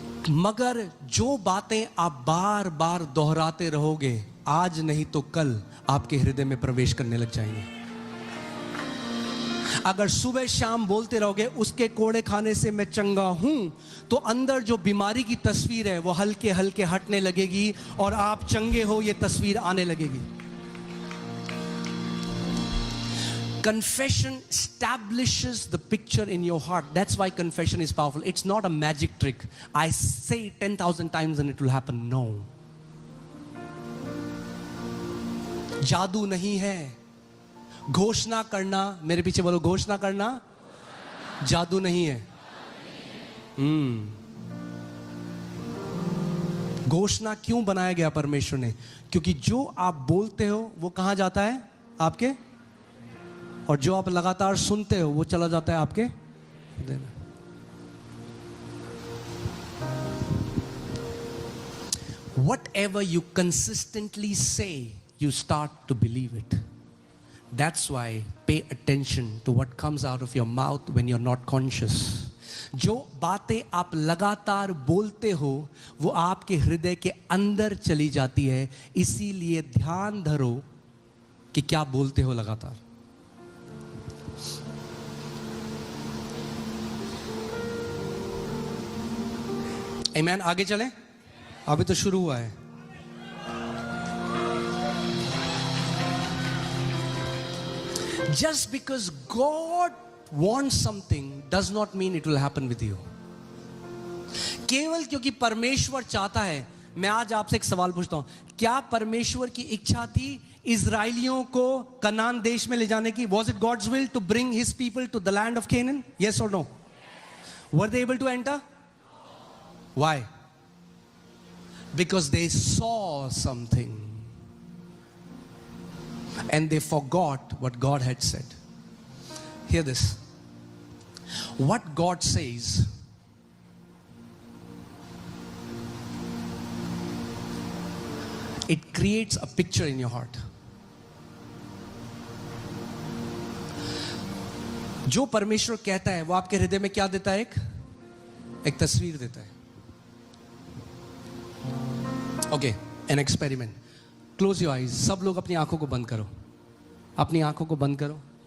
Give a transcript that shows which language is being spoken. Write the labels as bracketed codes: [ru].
[hi] मगर जो बातें आप बार बार दोहराते रहोगे, आज नहीं तो कल आपके हृदय में प्रवेश करने लग जाएंगे. अगर सुबह शाम बोलते रहोगे उसके कोड़े खाने से मैं चंगा हूं, तो अंदर जो बीमारी की तस्वीर है वो हल्के हल्के हटने लगेगी और आप चंगे हो ये तस्वीर आने लगेगी. [en] Confession establishes the picture in your heart. That's why confession is powerful. It's not a magic trick. I say it 10,000 times and it will happen. No. [hi] जादू नहीं है. घोषणा करना, मेरे पीछे बोलो, घोषणा करना जादू नहीं है. घोषणा क्यों बनाया गया परमेश्वर ने? क्योंकि जो आप बोलते हो वो कहां जाता है? आपके. और जो आप लगातार सुनते हो वो चला जाता है आपके हृदय में. [en] Whatever you consistently say, you start to believe it. That's why pay attention to what comes out of your mouth when you're not conscious. [hi] जो बातें आप लगातार बोलते हो वो आपके हृदय के अंदर चली जाती है. इसीलिए ध्यान धरो कि क्या बोलते हो लगातार. आमेन. आगे चलें, अभी तो शुरू हुआ है. [en] Just because God wants something does not mean it will happen with you. [hi] केवल क्योंकि परमेश्वर चाहता है. मैं आज आपसे एक सवाल पूछता हूं, क्या परमेश्वर की इच्छा थी इजराइलियों को कनान देश में ले जाने की? [en] Was it God's will to bring his people to the land of Canaan? Yes or no? Were they able to enter? Why? Because they saw something and they forgot what God had said. Hear this. What God says it creates a picture in your heart. [hi] जो परमेश्वर कहता है वो आपके हृदय में क्या देता है? एक तस्वीर देता है. [en] Okay, an experiment. Close your eyes. [hi] सब लोग अपनी आंखों को बंद करो. अपनी आंखों को बंद करो.